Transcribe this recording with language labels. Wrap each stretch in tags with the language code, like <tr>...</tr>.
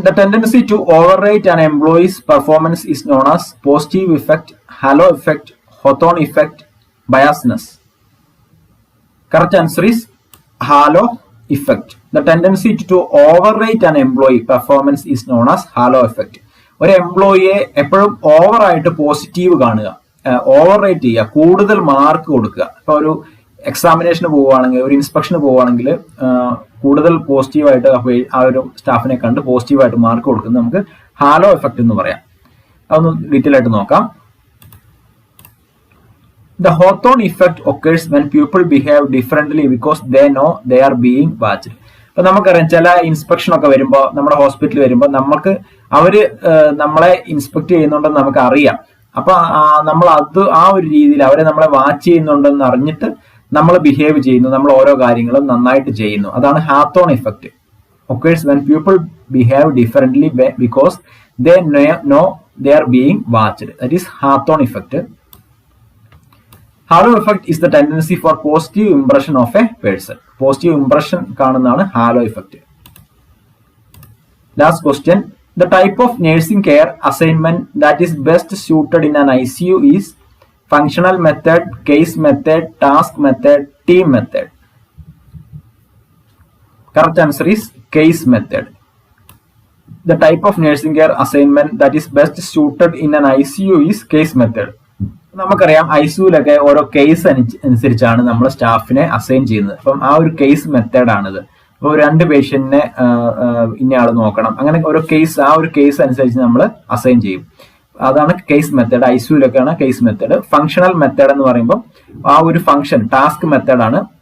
<en>The tendency to overrate an employee's performance is known as positive effect, halo effect, Hawthorne effect, biasness. Correct answer is halo effect. The tendency to overrate an employee performance is known as halo effect.</en> <ml>ഒരു എംപ്ലോയിയെ എപ്പോഴും ഓവറായിട്ട് positive കാണുക, over rate ചെയ്യുക, കൂടുതൽ mark കൊടുക്കുക. ഇപ്പൊ ഒരു എക്സാമിനേഷന് പോവുകയാണെങ്കിൽ, ഒരു ഇൻസ്പെക്ഷന് പോവുകയാണെങ്കിൽ കൂടുതൽ പോസിറ്റീവായിട്ട് ആ ഒരു സ്റ്റാഫിനെ കണ്ട് പോസിറ്റീവായിട്ട് മാർക്ക് കൊടുക്കുന്നത് നമുക്ക് ഹാലോ എഫക്ട് എന്ന് പറയാം. അതൊന്ന് ഡീറ്റെയിൽ ആയിട്ട് നോക്കാം.</ml> <en>The Hawthorne effect occurs when people behave differently because they know they are being watched.</en> <ml>ഇപ്പൊ നമുക്കറിയാം ചില ഇൻസ്പെക്ഷൻ ഒക്കെ വരുമ്പോൾ, നമ്മുടെ ഹോസ്പിറ്റലിൽ വരുമ്പോൾ നമുക്ക് അവര് നമ്മളെ ഇൻസ്പെക്ട് ചെയ്യുന്നുണ്ടെന്ന് നമുക്ക് അറിയാം. അപ്പൊ നമ്മൾ ആ ഒരു രീതിയിൽ അവരെ നമ്മളെ വാച്ച് ചെയ്യുന്നുണ്ടെന്ന് അറിഞ്ഞിട്ട് നമ്മൾ ബിഹേവ് ചെയ്യുന്നു, നമ്മൾ ഓരോ കാര്യങ്ങളും നന്നായിട്ട് ചെയ്യുന്നു. അതാണ്</ml> <en>Hawthorne effect. Occurs when people behave differently because they know they are being watched. That is Hawthorne effect. Halo effect is the tendency for positive impression of a person.</en> <ml>Positive impression കാണുന്നതാണ് hello effect.</ml> <en>Last question. The type of nursing care assignment that is best suited in an ICU is functional method, case method, task method, team method. Correct answer is case method. The type of nursing care assignment that is best suited in an ICU is case method.</en> <ml>നമുക്കറിയാം ഐസിയുലൊക്കെ ഓരോ case അനുസരിച്ചാണ് നമ്മൾ സ്റ്റാഫിനെ assign ചെയ്യുന്നത്. അപ്പം ആ ഒരു case മെത്തേഡാണിത്. ഇപ്പോൾ 2 പേഷ്യന്റിനെ ഇന്നയാൾ നോക്കണം, അങ്ങനെ ഓരോ കേസ്, ആ ഒരു കേസ് അനുസരിച്ച് നമ്മൾ അസൈൻ ചെയ്യും. അതാണ് case method. ഐസിയുലൊക്കെയാണ് case method. Functional method എന്ന് പറയുമ്പോൾ ആ ഒരു ഫംഗ്ഷൻ, ടാസ്ക് മെത്തേഡാണ്.</ml>